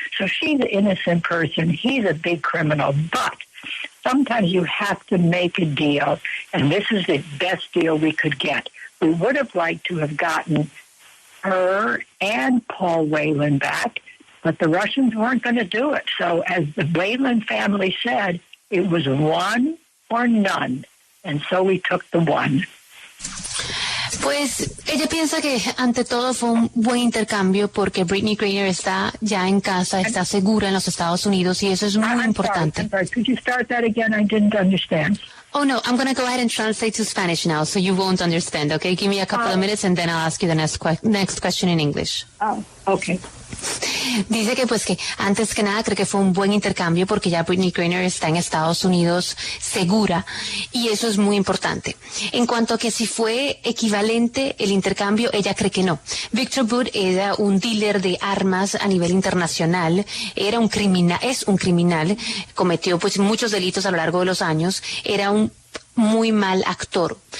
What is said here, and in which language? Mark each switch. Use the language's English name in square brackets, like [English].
[English] So she's an innocent person. He's a big criminal. But sometimes you have to make a deal, and this is the best deal we could get. We would have liked to have gotten her and Paul Whelan back, but the Russians weren't going to do it. So as the Whelan family said, it was one or none. And so we took the one. [Spanish] Pues ella piensa que ante todo fue un buen intercambio porque Brittney Griner está ya en casa, está segura en los Estados Unidos y eso es muy importante. [English] I'm sorry. Could you start that again? I didn't understand. Oh, no, I'm going to go ahead and translate to Spanish now so you won't understand, okay? Give me a couple of minutes and then I'll ask you the next question in English. Oh, okay. [Spanish] Dice que pues que antes que nada cree que fue un buen intercambio porque ya Brittney Griner está en Estados Unidos segura y eso es muy importante. En cuanto a que si fue equivalente el intercambio, ella cree que no. Viktor But era un dealer de armas a nivel internacional, es un criminal, cometió pues muchos delitos a lo largo de los años, era un muy mal actor.